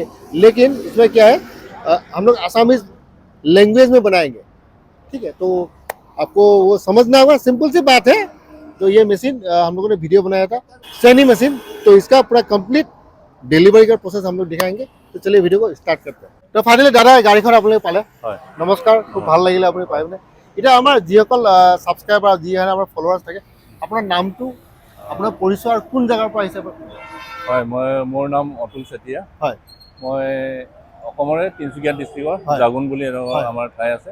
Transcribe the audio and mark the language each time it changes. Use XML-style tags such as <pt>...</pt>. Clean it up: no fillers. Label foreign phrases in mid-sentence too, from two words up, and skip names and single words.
<hi>लेकिन इसमें क्या है, हम लोग</hi> <en>Assamese language</en> <hi>में बनाएंगे, ठीक है। तो आपको वो समझना होगा, सिंपल सी बात है। तो ये मशीन हम लोगों ने वीडियो बनाया था, सैनी मशीन। तो इसका पूरा</hi> <en>complete delivery</en> <hi>का प्रोसेस हम लोग दिखाएंगे। तो चलिए वीडियो को स्टार्ट करते हैं। तो फाइनली दादा</hi> <as>गाড়ীখন আপোনালোকে পালে। নমস্কাৰ, খুব ভাল লাগিলে আপুনি পাই পিনে। এতিয়া আমাৰ যিসকল ছাবস্ক্ৰাইবাৰ, যিসকল আমাৰ ফলোৱাৰ্ছ থাকে, আপোনাৰ নামটো, আপোনাৰ পৰিচয় আৰু কোন জেগাৰ পৰা আহিছে? হয়, মোৰ নাম অতুল চেতিয়া। হয়, মই অসমৰে তিনিচুকীয়া ডিষ্ট্ৰিক্টৰ জাগুন বুলি আমাৰ ঠাই আছে।</as>